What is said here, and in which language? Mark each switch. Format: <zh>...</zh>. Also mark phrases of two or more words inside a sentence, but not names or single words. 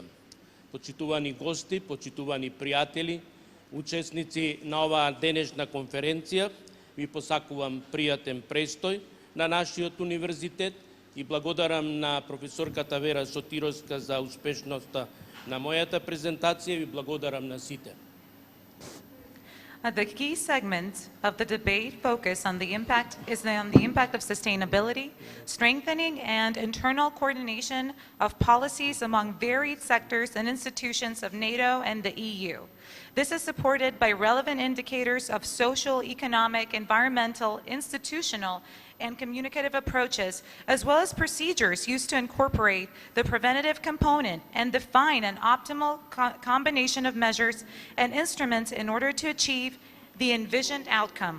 <mk>Почитувани гости, почитувани пријатели, учесници на оваа денешна конференција, ви посакувам пријатен престој на нашиот универзитет и благодарам на професорката Вера Сотировска за успешноста на мојата презентација и ви благодарам на сите.</mk> <en>The key segment of the debate focus on the impact of sustainability, strengthening and internal coordination of policies among varied sectors and institutions of NATO and the EU. This is supported by relevant indicators of social, economic, environmental, institutional, and communicative approaches, as well as procedures used to incorporate the preventative component and define an optimal combination of measures and instruments in order to achieve the envisioned outcome.</en>